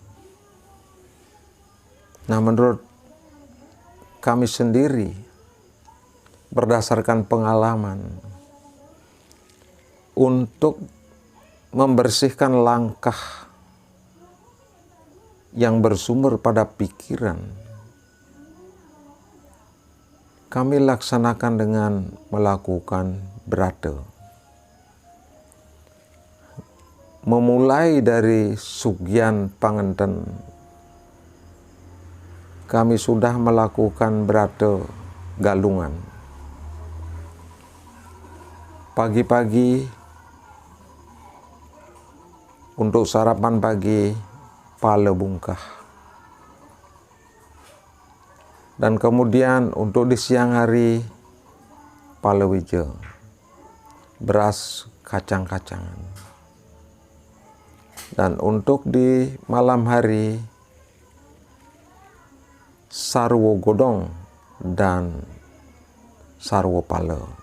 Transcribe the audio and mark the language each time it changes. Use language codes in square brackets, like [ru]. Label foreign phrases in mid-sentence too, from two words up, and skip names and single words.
[id] Nah, menurut kami sendiri, berdasarkan pengalaman, untuk membersihkan langkah yang bersumber pada pikiran, kami laksanakan dengan melakukan brata. Memulai dari Sugyan Pangenten, kami sudah melakukan brata galungan. Pagi-pagi untuk sarapan pagi, [ban] pala bungkah. [id] Dan kemudian untuk di siang hari, [ban] pala wija, [id] beras kacang-kacangan. Dan untuk di malam hari, [ban] sarwo godong [id] dan [ban] sarwo pala.